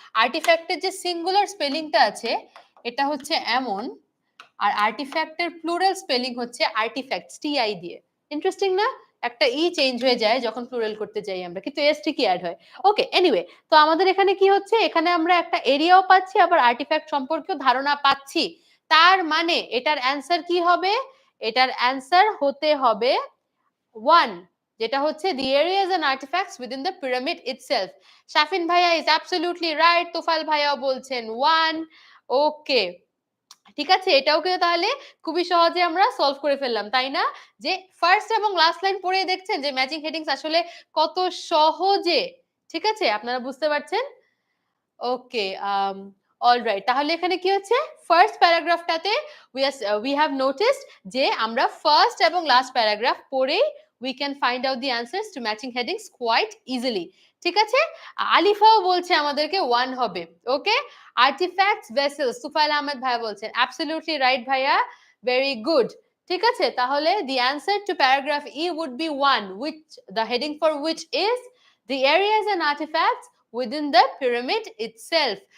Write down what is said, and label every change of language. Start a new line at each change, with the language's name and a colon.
Bangla: আর্টিফ্যাক্টের যে সিঙ্গুলার স্পেলিংটা আছে এটা হচ্ছে এমন, আর আর্টিফ্যাক্টের প্লুরাল স্পেলিং হচ্ছে আর্টিফ্যাক্টস, টিআই দিয়ে। ইন্টারেস্টিং না? একটা ই চেঞ্জ হয়ে যায় যখন প্লুরাল করতে যাই আমরা, কিন্তু এস ঠিকই অ্যাড হয়। ওকে, এনিওয়ে, তো আমাদের এখানে কি হচ্ছে? এখানে আমরা একটা এরিয়াও পাচ্ছি, আবার আর্টিফ্যাক্ট সম্পর্কেও ধারণা পাচ্ছি। তার মানে এটার অ্যান্সার কি হবে? এটার অ্যান্সার হতে হবে 1, যেটা হচ্ছে
English: the areas and artifacts within the pyramid itself.
Bangla: Shafin ভাইয়া
English: is absolutely right,
Bangla: তোফাল ভাইয়াও বলছেন 1। ওকে, ঠিক আছে, এটাও কিন্তু তাহলে খুবই সহজে আমরা সলভ করে ফেললাম, তাই না? যে ফার্স্ট এবং লাস্ট লাইন পড়ে দেখছেন যে ম্যাচিং হেডিংস আসলে কত সহজে। ঠিক আছে, আপনারা বুঝতে পারছেন? ওকে, অলরাইট, তাহলে এখানে কি হচ্ছে? ফার্স্ট প্যারাগ্রাফটাতে
English: we have noticed
Bangla: যে আমরা ফার্স্ট এবং লাস্ট প্যারাগ্রাফ পড়েই
English: we can find out the answers to matching headings quite easily.
Bangla: ঠিক আছে, আলিফাও বলছে আমাদেরকে 1 হবে। ওকে, আর্টিফ্যাক্টস ভেসেলস, সুফাইল আহমেদ ভাইয়া বলছেন অ্যাবসলিউটলি রাইট ভাইয়া, ভেরি গুড। ঠিক আছে, তাহলে
English: the answer to paragraph E would be 1, which the heading for which is the areas and artifacts within the pyramid itself.